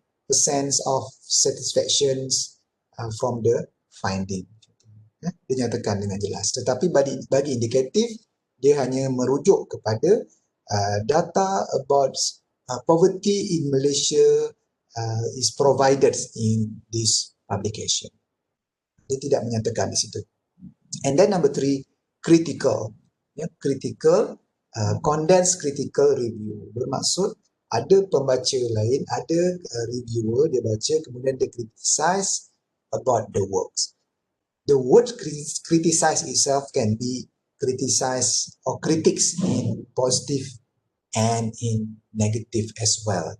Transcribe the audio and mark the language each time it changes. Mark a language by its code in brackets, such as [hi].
[en] a sense of satisfaction from the finding. [ms] Dia nyatakan dengan jelas. Tetapi bagi indikatif, dia hanya merujuk kepada [en] data about poverty in Malaysia is provided in this publication. [ms] Dia tidak menyatakan di situ. [en] And then number 3, critical. Critical, condensed critical review. [ms] Bermaksud ada pembaca lain, ada reviewer, dia baca, kemudian dia [en] criticize about the works. The word criticize itself can be criticized or critics in positive and in negative as well.